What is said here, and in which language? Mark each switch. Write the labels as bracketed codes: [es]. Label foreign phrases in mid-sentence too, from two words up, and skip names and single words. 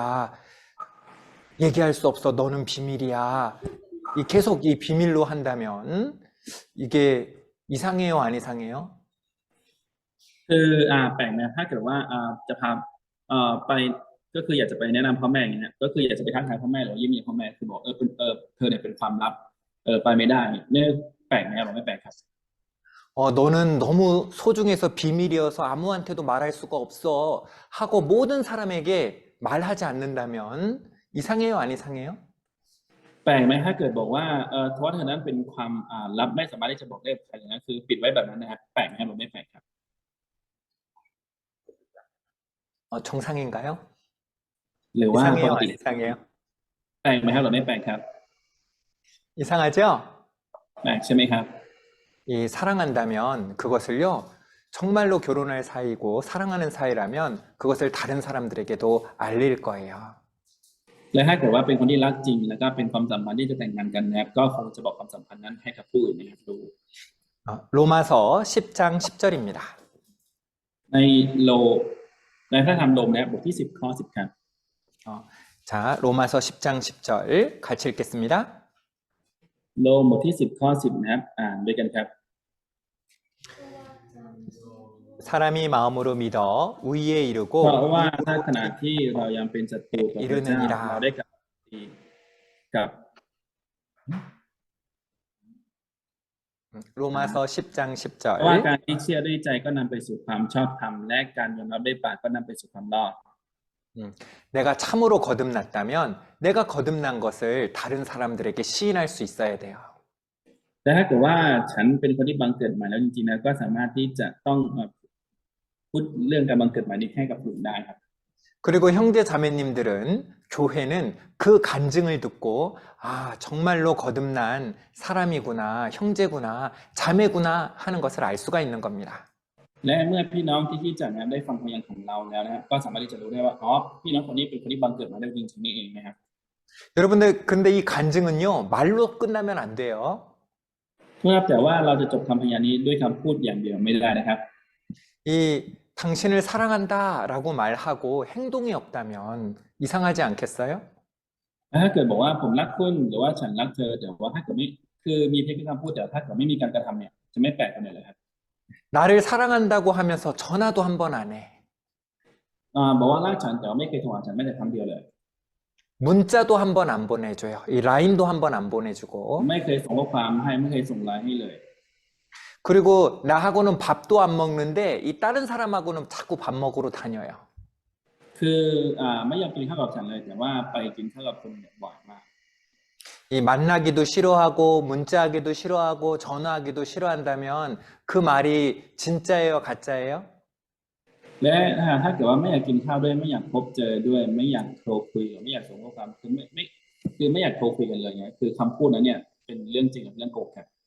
[ko] 얘기할 수 없어. 너는 비밀이야. 계속 이 비밀로 한다면 이게 이상해요, 안 이상해요? [th] คือแปลกนะถ้าเกิดว่าจะพาไปก็คืออยากจะไปแนะนำพ่อแม่อย่างเงี้ยก็คืออยากจะไปทักทายพ่อแม่หรือว่าเยี่ยมเยียนพ่อแม่คือบอกเธอเนี่ยเป็นความลับไปไม่ได้เนี่ยแปลกไหมครับบอกไม่แปลกครับ [ko] 너는 너무 소중해서 비밀이어서 아무한테도 말할 수가 없어 하고 모든 사람에게 말하지 않는다면 이상해요, 안 이상해요? [th] แปลกไหมถ้าเกิดบอกว่าเพราะว่าเธอนั้นเป็นความลับไม่สามารถที่จะบอกได้กับใครนะคือปิดไว้แบบนั้นนะครับแปลกไหมครับบอกไม่แปลกครับ [ko] 정상인가요? [th] หรือว่าป [ko] 이상해요, [th] ก [ko] 안 [th] ติ [ko] 이상해요? [th] แปลกไหมครับหรือไม่แปลกครับ [ko] 이상하죠? [th] แปลกใช่ไหมครับ [ko] 이 사랑한다면 그것을요, 정말로 결혼할 사이고 사랑하는 사이라면 그것을 다른 사람들에게도 알릴 거예요. [th] และถ้าเกิดว่าเป็นคนที่รักจริงแล้วก็เป็นความสัมพันธ์ที่จะแต่งงานกันนะครับก็คงจะบอกความสัมพันธ์นั้นให้กับผู้อื่นนะครับดู [ko] 로마서 10장 10절입니다. [th] ในในพระธรรมโรมนะครับบทที่10ข้อ10ครับ [ko] 자, 로마서 10장 10절 같이 읽겠습니다. [th] โรมบทที่10ข้อ10นะครับด้วยกันครับ [ko] 사람이 마음으로 믿어 의에 [th] เพ [ko] 이르고 [th] ราะว่าถ้าขณะที่เรายังเป็นศัตรูต่อพระเจ้าเราได้กลับดีกับ [ko] 로마서 10장 [th] เพราะว่า [ko] 10절 [th] การที่เชื่อด้วยใจก็นำไปสู่ความชอบธรรมและการยอมรับด้วยปากก็นำไปสู่ความรอด [ko] 내가 참으로 거듭났다면 내가 거듭난 것을 다른 사람들에게 시인할 수 있어야 돼요. [th] แต่ถ้าเกิดว่าฉันเป็นคนที่บังเกิดใหม่แล้วจริงๆนะก็สามารถที่จะต้องพูดเรื่องการบังเกิดใหม่นี้ให้กับผู้อื่นได้ครับ [ko] 그리고 형제 자매님들은 교회는 그 간증을 듣고 정말로 거듭난 사람이구나, 형제구나, 자매구나 하는 것을 알 수가 있는 겁니다. [th] และเมื่อพี่น้องที่จัดงานได้ฟังพยานของเราแล้วนะครับก็สามารถที่จะรู้ได้ว่าพี่น้องคนนี้เป็นคนที่บังเกิดมาได้จริงๆนี่เองนะครับ [ko] 여러분들, 근데 이 간증은요, 말로 끝나면 안 돼요. [th] ครับแต่ว่าเราจะจบคำพยานนี้ด้วยคำพูดอย่างเดียวไม่ได้นะครับ [ko] 이 당신을 사랑한다라고 말하고 행동이 없다면 이상하지 않겠어요? [th] ถ้าเกิดบอกว่าผมรักคุณหรือว่าฉันรักเธอแต่ว่าถ้าเกิดไม่คือมีเพียงแค่คำพูดแต่ถ้าเกิดไม่มีการกระทำเนี่ยจะไม่แปลกกันเลยครับ [ko] 나를 사랑한다고 하면서 전화도 한 번 안 해. [th] บอกว่ารักฉันแต่ว่าไม่เคยโทรหาฉันแม้แต่ครั้งเดียวเลย [ko] 문자도 한 번 안 보내줘요. 이 라인도 한 번 안 보내주고. [th] ไม่เคยส่งข้อความให้ไม่เคยส่งไลน์ให้เลย [ko] 그리고 나하고는 밥도 안 먹는데 이 다른 사람하고는 자꾸 밥 먹으러 다녀요. [th] คือไม่ยอมกินข้าวกับฉันเลยแต่ว่าไปกินข้าวกับคนเนี่ยบ่อยมาก [ko] 이 만나기도 싫어하고 문자하기도 싫어하고 전화하기도 싫어한다면 그 말이 진짜예요, 가짜예요? [th] และถ้าเกิดว่าไม่อยากกินข้าวด้วยไม่อยากพบเจอด้วยไม่อยากโทรคุยหรือไม่อยากส่งข้อความคือไม่อยากโทรคุยกันเลยเนี่ยคือคำพูดนั้นเนี่ยเป็นเรื่องจริงหรือเรื่องโกหกครับ